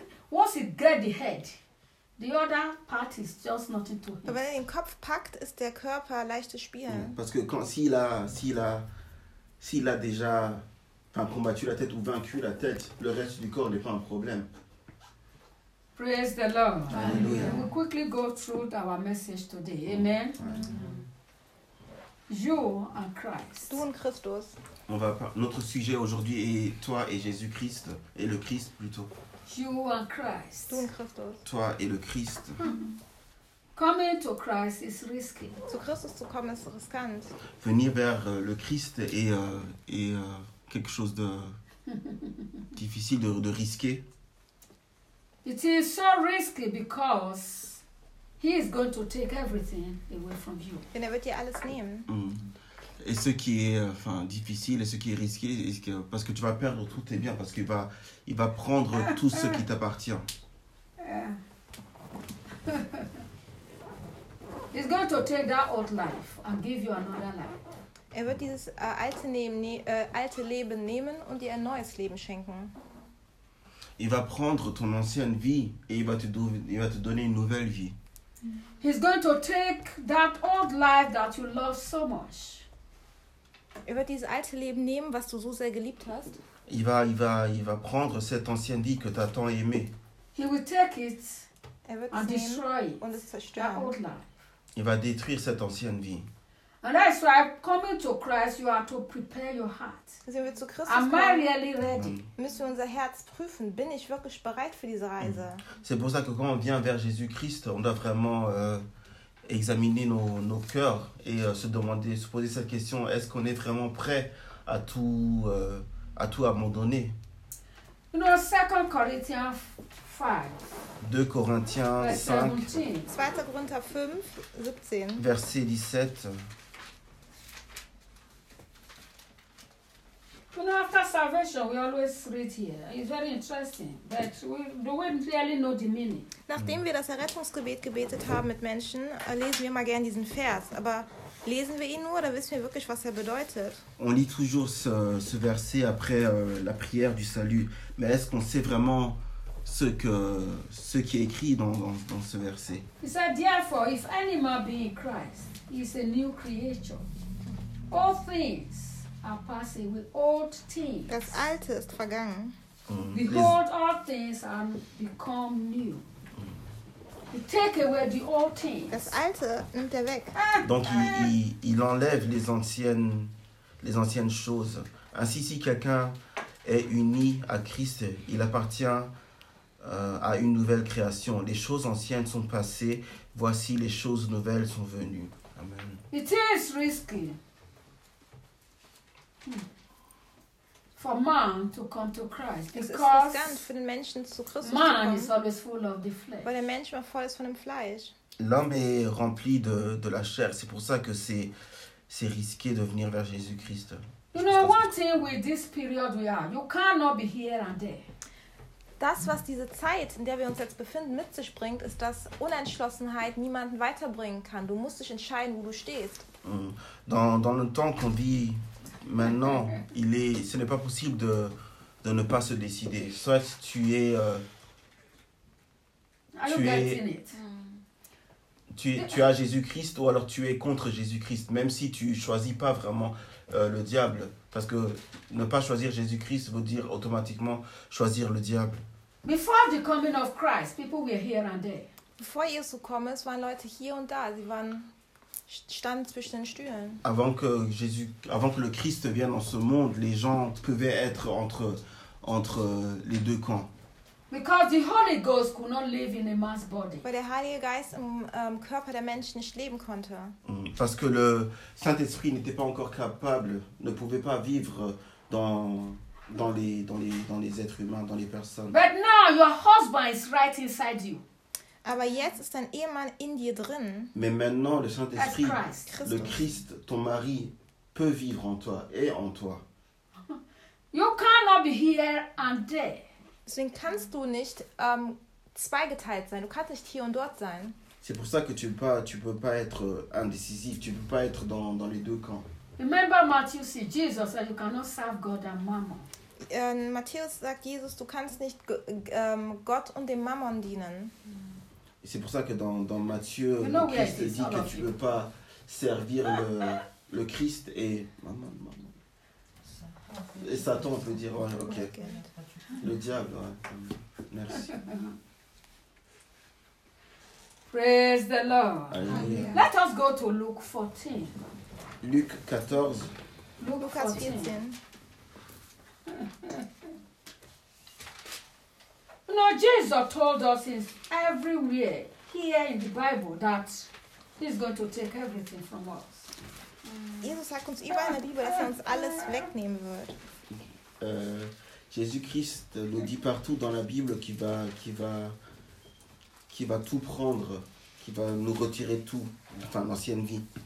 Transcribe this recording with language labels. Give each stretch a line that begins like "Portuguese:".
English: Once he gets the head, the other part is just nothing to him.
German: Aber wenn er den Kopf packt, ist der Körper leichtes Spiel.
French: Parce que quand s'il a déjà combattu la tête ou vaincu la tête, le reste du corps n'est pas un problème.
English: Praise the Lord. Hallelujah. We quickly go through our message today. Amen. Amen. You and Christ.
German: Du und Christus.
French: Notre sujet aujourd'hui est toi et Jésus-Christ, et le Christ plutôt.
English: You and Christ.
German: Du und Christus.
French: Toi et le Christ.
English: Coming to Christ is risky.
German: Zu Christus zu kommen ist riskant.
French: Venir vers le Christ est quelque chose de difficile, de risqué.
English: It is so risky because he is going to take everything away from you.
German: Denn er wird dir alles nehmen.
French: Et ce qui est difficile et ce qui est risqué, parce que tu vas perdre tous tes biens, parce qu'il va prendre tout ce qui t'appartient.
English: He's going to take that old life and give you another life.
German: Er wird dieses alte Leben nehmen und dir ein neues Leben schenken.
French: Il va prendre ton ancienne vie et il va te donner une nouvelle vie.
English: He's going to take that old life that you love so much.
German: Er wird dieses alte Leben nehmen, was du so sehr geliebt hast.
French: Il va prendre cette ancienne vie que tu as tant aimée.
English: He will take it and destroy it.
German: Und es zerstören.
English: That old life.
French: Il va détruire cette ancienne vie.
English: And that's why coming to Christ, you are to prepare your heart.
German: Sind wir zu Christus
English: kommen? Am I really ready?
German: Müssen wir unser Herz prüfen? Bin ich wirklich bereit für diese Reise?
French: C'est pour ça que quand on vient vers Jésus-Christ, on doit vraiment examiner nos cœurs et se poser cette question: est-ce qu'on est vraiment prêt à tout abandonner?
English: You know, 2 Corinthians 5.
French: 2 Corinthiens 5. 2 Corinthiens 5, 17. Verset 17.
English: You know, after salvation, we always read here. It's very interesting, but we don't really know the meaning.
German: Nachdem wir das Errettungsgebet gebetet haben mit Menschen, lesen wir mal gerne diesen Vers. Aber lesen wir ihn nur oder wissen wir wirklich, was er bedeutet?
French: On lit toujours ce verset après la prière du salut. Mais est-ce qu'on sait vraiment ce que ce qui est écrit dans dans ce verset.
English: He said, therefore, if any man be in Christ, he is a new creature. All things are passing with old things.
German: Das Alte ist vergangen.
English: Behold, all things are become new. Take away the old things.
German: Das Alte nimmt er weg.
French: Donc il enlève les anciennes choses. Ainsi, si quelqu'un est uni à Christ, il appartient à une nouvelle création. Les choses anciennes sont passées. Voici, les choses nouvelles sont venues. Amen.
English: It is risky for man to come to Christ, because
German: es ist riskant für den Menschen zu Christus
English: man is always full of the flesh.
German: Weil der Mensch immer voll ist von dem Fleisch.
French: L'homme est rempli de la chair. C'est pour ça que c'est risqué de venir vers Jésus-Christ.
English: You know, one thing with this period we are, you cannot be here and there.
German: Das, was diese Zeit, in der wir uns jetzt befinden, mit sich bringt, ist, dass Unentschlossenheit niemanden weiterbringen kann. Du musst dich entscheiden, wo du stehst.
French: Dans le temps qu'on vit maintenant, ce n'est pas possible de ne pas se décider. Soit tu as Jésus-Christ, ou alors tu es contre Jésus-Christ, même si tu choisis pas vraiment le diable. Parce que ne pas choisir Jésus-Christ veut dire automatiquement choisir le diable.
English: Before the coming of Christ, people were here and there.
German: Bevor Jesus kam, es waren Leute hier und da. Sie waren standen zwischen den Stühlen.
French: Avant que le Christ vienne dans ce monde, les gens pouvaient être entre les deux camps.
English: Because the Holy Ghost could not live in a man's body.
German: Weil der Heilige Geist im Körper der Menschen nicht leben konnte.
French: Parce que le Saint-Esprit n'était pas encore capable, ne pouvait pas vivre dans les êtres humains, dans les personnes.
English: But now your husband is right inside you.
German: Aber jetzt ist dein Ehemann in dir drin.
French: Mais maintenant le Saint-Esprit, le Christ, ton mari peut vivre en toi, est en toi.
English: You cannot be here and there.
German: Deswegen kannst du nicht zweigeteilt sein. Du kannst nicht hier und dort sein.
French: C'est pour ça que tu peux pas être indécisif. Tu peux pas être dans les deux camps.
English: Remember Matthew said Jesus said you cannot serve God and Mammon.
German: Matthäus sagt Jesus, du kannst nicht Gott und dem Mammon dienen.
French: C'est pour ça que dans Matthieu, le Christ dit que tu peux pas servir le Christ et Mammon. Et Satan, on peut dire, ouais, ok. Le diable, ouais. Merci.
English: Praise the Lord.
French: Alléluia.
English: Let us go to Luke 14.
French: Luc 14. Luc 14.
English: You know, Jesus told us everywhere here in the Bible that he's going to take everything from us.
German: Jesus sagt uns überall in der Bibel, dass er uns alles wegnehmen wird.
French: Jésus-Christ nous dit partout dans la Bible qu'il va tout prendre, qu'il va nous retirer tout, enfin l'ancienne vie.